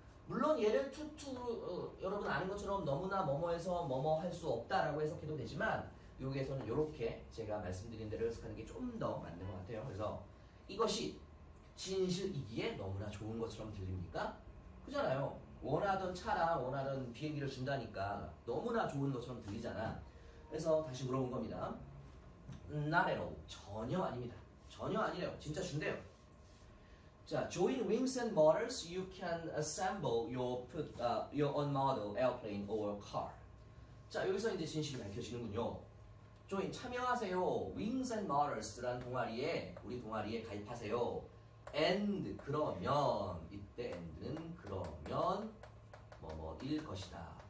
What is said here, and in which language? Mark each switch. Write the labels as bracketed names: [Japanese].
[Korean] 물론 얘를 여러분 아는 것처럼 너무나 뭐뭐해서 뭐뭐 할 수 없다라고 해석해도 되지만 여기에서는 이렇게 제가 말씀드린 대로 해석하는 게 좀 더 맞는 것 같아요. 그래서 이것이 진실이기에 너무나 좋은 것처럼 들립니까? 그잖아요. 원하던 차랑 원하던 비행기를 준다니까 너무나 좋은 것처럼 들리잖아. 그래서 다시 물어본 겁니다. [English] Not at all. [Korean] 전혀 아닙니다. 전혀 아니래요. 진짜 준대요. [English] 자, join Wings and Motors, you can assemble your own model airplane or car. [Korean] 자, 여기서 이제 진실이 밝혀지는군요. join, 참여하세요. Wings and Motors라는 동아리에, 우리 동아리에 가입하세요. and, 그러면, 이때 and는 그러면 뭐뭐일 것이다.